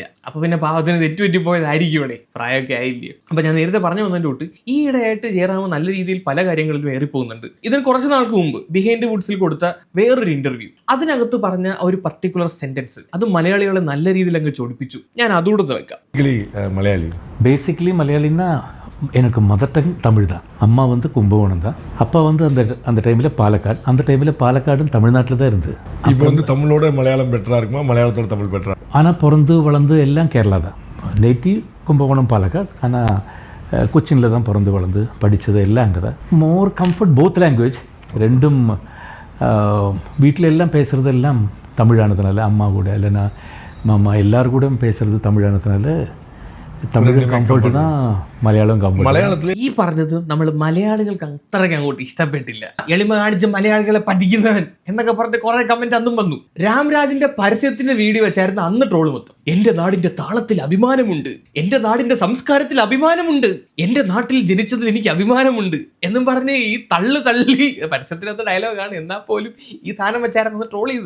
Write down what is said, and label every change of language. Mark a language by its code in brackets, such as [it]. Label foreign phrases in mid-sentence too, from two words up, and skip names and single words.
[ml] അപ്പൊ പിന്നെ പാവത്തിന് തെറ്റുപറ്റിപ്പോയതായിരിക്കും ഇവിടെ, പ്രായമൊക്കെ ആയില്ലേ. അപ്പൊ ഞാൻ നേരത്തെ പറഞ്ഞു വന്നതിന്റെ തൊട്ട് ഈ ഇടയായിട്ട് ജയറാം നല്ല രീതിയിൽ പല കാര്യങ്ങളിലും ഏറിപ്പോകുന്നുണ്ട്. ഇതിന് കുറച്ച് നാൾക്ക് മുമ്പ് ബിഹൈൻഡ് വുഡ്സിൽ കൊടുത്ത വേറൊരു ഇന്റർവ്യൂ, അതിനകത്ത് പറഞ്ഞ ഒരു [en] particular sentence [ml] അത് മലയാളികളെ നല്ല രീതിയിൽ അങ്ങ് ചോദിപ്പിച്ചു. ഞാൻ അതോടെ വെക്കാം. [ta] பேசிக்கலி மலையாளின்னா எனக்கு [en] mother tongue [ta] தமிழ் தான். அம்மா வந்து கும்பகோணம் தான். அப்பா வந்து அந்த டைமில் பாலக்காடு. அந்த டைமில் பாலக்காடும் தமிழ்நாட்டில் தான் இருந்தது. இப்போ வந்து தமிழோட மலையாளம் பெட்டராக இருக்குமா, மலையாளத்தோட தமிழ் பெட்டரா? ஆனால் பிறந்து வளர்ந்து எல்லாம் கேரளா தான். நேட்டிவ் கும்பகோணம் பாலக்காடு. ஆனால் கொச்சினில் தான் பிறந்து வளர்ந்து படித்தது எல்லாம் அங்கே தான். [en] more comfort both language. [ta] ரெண்டும் வீட்டில் எல்லாம் பேசுகிறது எல்லாம் தமிழானதுனால, அம்மா கூட இல்லைன்னா மாமா எல்லாரும் கூட பேசுகிறது தமிழானதுனால தமிழ் கம்ஃபர்ட் தான் [ml] മലയാളം കമ്പനി മലയാളത്തിൽ ഈ പറഞ്ഞത് നമ്മൾ മലയാളികൾക്ക് അത്രയ്ക്ക് അങ്ങോട്ട് ഇഷ്ടപ്പെട്ടില്ല. എളിമ കാണിച്ച് മലയാളികളെ പഠിക്കുന്നവൻ എന്നൊക്കെ പറഞ്ഞ് കുറെ കമന്റ് അന്നും വന്നു. രാംരാജിന്റെ പരസ്യത്തിന്റെ വീഡിയോ വെച്ചായിരുന്നു അന്ന് ട്രോള് മൊത്തം. എന്റെ നാടിന്റെ താളത്തിൽ അഭിമാനമുണ്ട്, എന്റെ നാടിന്റെ സംസ്കാരത്തിൽ അഭിമാനമുണ്ട്, എന്റെ നാട്ടിൽ ജനിച്ചതിൽ എനിക്ക് അഭിമാനമുണ്ട് എന്നും പറഞ്ഞ് ഈ തള്ളി പരസ്യത്തിനകത്ത് ഡയലോഗാണ്, എന്നാൽ പോലും ഈ സാധനം വെച്ചായിരുന്നു ട്രോൾ ചെയ്ത്.